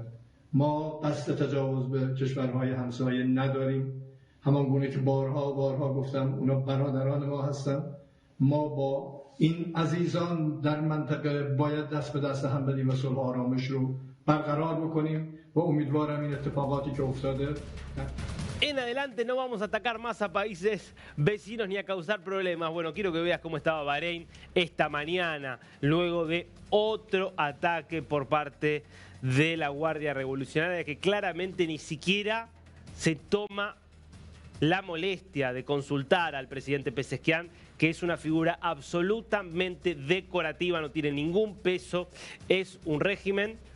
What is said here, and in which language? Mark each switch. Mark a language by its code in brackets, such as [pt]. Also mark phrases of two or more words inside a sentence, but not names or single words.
[fa] ما قصد تجاوز به کشورهای همسایه نداریم. همان گونه که بارها گفتم اونا برادران ما هستن. ما با این عزیزان در منطقه باید دست به دست هم بدیم و صلح و آرامش رو برقرار بکنیم و امیدوارم این اتفاقاتی که افتاده [es] En adelante no vamos a atacar más a países vecinos ni a causar problemas. Bueno, quiero que veas cómo estaba Bahrein esta mañana, luego de otro ataque por parte de la Guardia Revolucionaria, que claramente ni siquiera se toma la molestia de consultar al presidente Pezeshkian, que es una figura absolutamente decorativa, no tiene ningún peso, es un régimen